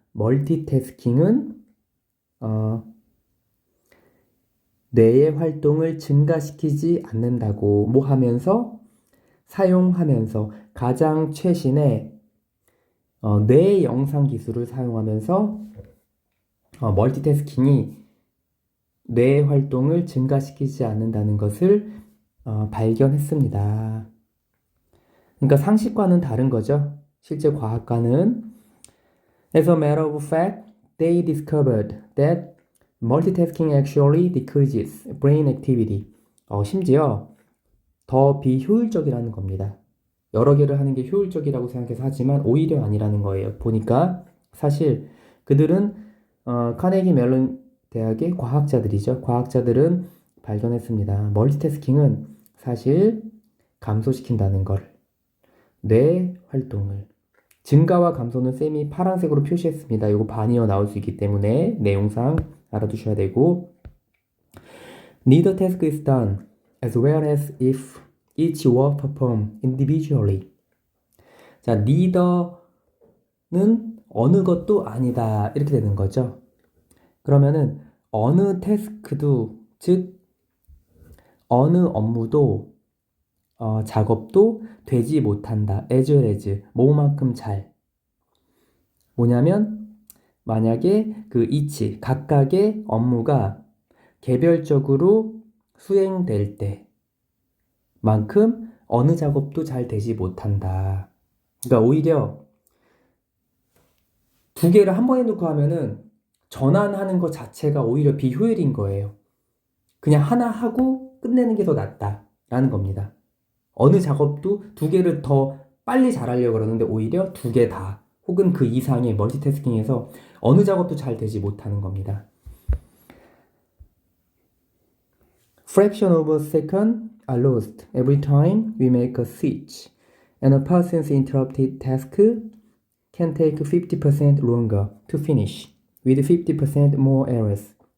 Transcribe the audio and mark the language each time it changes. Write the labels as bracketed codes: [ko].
[ko] 멀티태스킹은 뇌의 활동을 증가시키지 않는다고 뭐 하면서 사용하면서 가장 최신의 뇌 영상 기술을 사용하면서 멀티태스킹이 뇌의 활동을 증가시키지 않는다는 것을 발견했습니다. 그러니까 상식과는 다른 거죠. 실제 과학과는 [en] As a matter of fact, they discovered that multitasking actually decreases brain activity. [ko] 심지어 더 비효율적이라는 겁니다. 여러 개를 하는 게 효율적이라고 생각해서 하지만 오히려 아니라는 거예요. 보니까 사실 그들은 카네기 멜론 대학의 과학자들이죠. 과학자들은 발견했습니다. 멀티태스킹은 사실 감소시킨다는 걸. 뇌 활동을. 증가와 감소는 쌤이 파란색으로 표시했습니다. 이거 반이어 나올 수 있기 때문에 내용상 알아두셔야 되고 [en] Neither task is done as well as if each were performed individually. [ko] 자, [en] neither [ko] 어느 것도 아니다. 이렇게 되는 거죠. 그러면은 어느 태스크도, 즉 어느 업무도 작업도 되지 못한다. as well as 뭐만큼 잘. 뭐냐면 만약에 그 each 각각의 업무가 개별적으로 수행될 때만큼 어느 작업도 잘 되지 못한다. 그러니까 오히려 두 개를 한 번에 놓고 하면은 전환하는 것 자체가 오히려 비효율인 거예요. 그냥 하나 하고 끝내는 게 더 낫다라는 겁니다. 어느 작업도 두 개를 더 빨리 잘하려고 그러는데 오히려 두 개 다 혹은 그 이상의 멀티태스킹에서 어느 작업도 잘 되지 못하는 겁니다. [en] Fraction of a second are lost every time we make a switch, and a person's interrupted task can take 50% longer to finish, with 50% more errors.